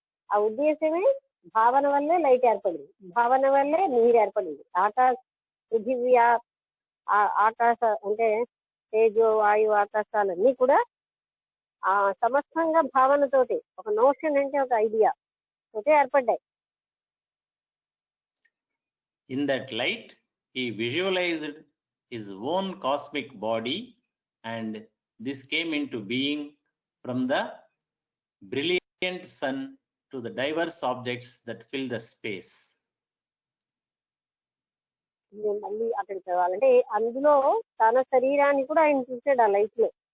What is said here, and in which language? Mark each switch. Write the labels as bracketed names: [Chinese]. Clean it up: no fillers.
[Telugu] ఆ ఉద్దేశమే భావన వల్లే లైట్ ఏర్పడింది, భావన వల్లే నీరు ఏర్పడింది. పృథివీ ఆకాశ అంటే తేజో వాయు ఆకాశాలన్నీ కూడా ఆ సమస్తంగా భావనతోటి, ఒక నోషన్ అంటే ఒక ఐడియా తోటి ఏర్పడ్డాయి. [English] In that light, he visualized his own cosmic body, and this came into being from the brilliant sun to the diverse objects that fill the space. [Telugu] మళ్ళీ అక్కడికి చదవాలంటే అందులో తన శరీరాన్ని కూడా ఆయన చూసాడు ఆ లైట్ లో.